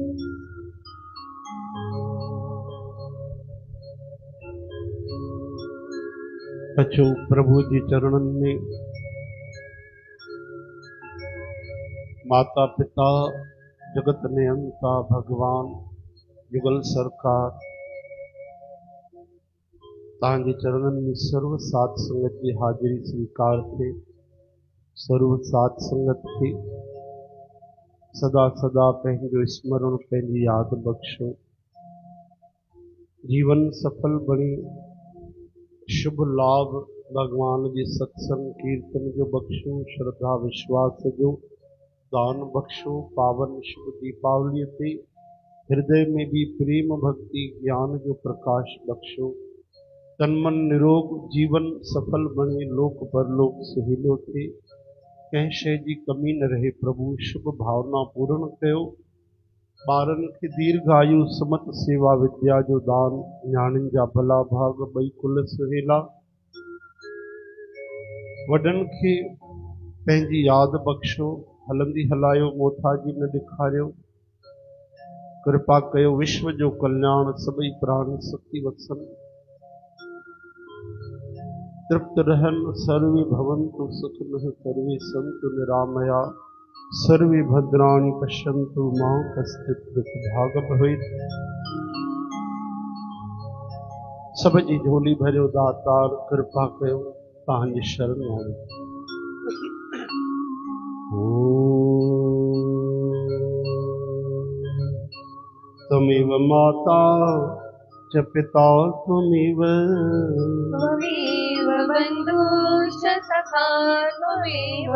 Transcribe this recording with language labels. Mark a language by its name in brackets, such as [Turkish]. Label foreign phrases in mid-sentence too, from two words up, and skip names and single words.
[Sindhi] बच्चों प्रभु जी चरणन में माता पिता जगत नियंता भगवान युगल सरकार तव्हांजे चरणन में सर्व साध संगत की हाजिरी स्वीकार थे। सर्व साध संगत खे सदा सदा पंहिंजो स्मरण पंहिंजी याद बख्शो। जीवन सफल बणी शुभ लाभ भगवान जे सत्संग कीर्तन जो बख्शो। श्रद्धा विश्वास जो दान बख्शो। पावन शुभ दीपावली ते हृदय में भी प्रेम भक्ति ज्ञान जो प्रकाश बख्शो। तन मन निरोग जीवन सफल बने लोक परलोक सुहिलो थे। कंहिं शइ जी कमी न रहे प्रभु शुभ भावना पूर्ण कयो। ॿारनि खे दीर्घायु सुमत सेवा विद्या जो दान न्याणियुनि जा भला भाग ॿई कुल सुहेला। वॾनि खे पंहिंजी यादि बख़्शो। हलंदी हलायो मोथाजी न ॾेखारियो। कृपा कयो विश्व जो कल्याण सभई प्राण सुखी वसन। तृप्त रहन [Sanskrit] सर्वे भवन्तु सुखिनः सर्वे सन्तु निरामया। सर्वे भद्राणि पश्यन्तु मा कश्चित् दुःखभाग् भवेत्। [Sindhi] सब जी झोली भरियो दातार कृपा कयो तव्हांजी शरण आयो। [Sanskrit] त्वमेव माता च पिता त्वमेव बन्धुश्च सखा त्वमेव।